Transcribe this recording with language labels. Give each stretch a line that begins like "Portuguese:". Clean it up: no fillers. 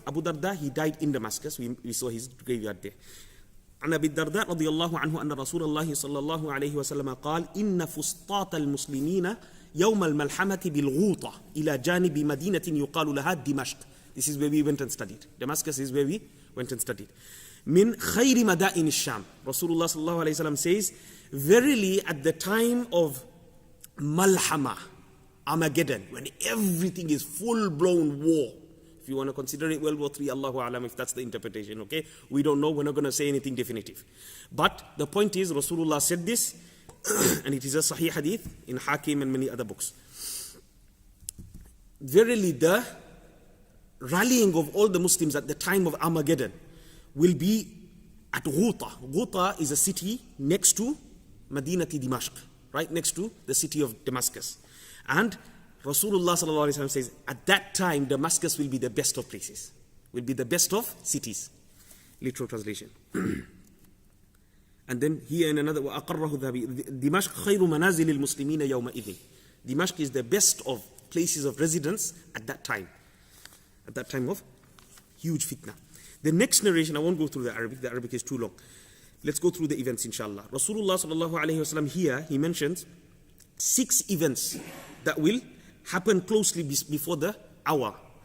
English: Abu Darda, he died in Damascus. We saw his graveyard there.
Arabic: عن أبي الدرداء رضي الله عنه أن رسول الله صلى الله عليه وسلم قال إن فسطاط المسلمين يوم الملحمة بالغوطة إلى جانب مدينة يقال لها دمشق.
English: This is where we went and studied. Damascus is where we went and studied.
Arabic: من خير مدائن الشام.
English: Rasulullah
Arabic: صلى الله عليه وسلم
English: says, verily at the time of Malhama, Armageddon, when everything is full-blown war. If you want to consider it World War III, Allahu Alam, if that's the interpretation, okay? We don't know, we're not going to say anything definitive. But the point is, Rasulullah said this, and it is a Sahih Hadith in Hakim and many other books. Verily, the rallying of all the Muslims at the time of Armageddon will be at Ghuta. Ghuta is a city next to Madinati Dimashq, right next to the city of Damascus. And Rasulullah sallallahu alaihi wasallam says, at that time, Damascus will be the best of places, will be the best of cities. Literal translation. And then here in another,
Arabic: وَأَقَرَّهُ ذَهَبِي دِمَشْقْ خَيْرُ مَنَازِلِ الْمُسْلِمِينَ يَوْمَئِذٍ.
English: Dimashq is the best of places of residence at that time of huge fitna. The next narration, I won't go through the Arabic is too long. Let's go through the events, inshallah. Rasulullah sallallahu alayhi wasallam here, he mentions 6 events that will happen closely before the hour.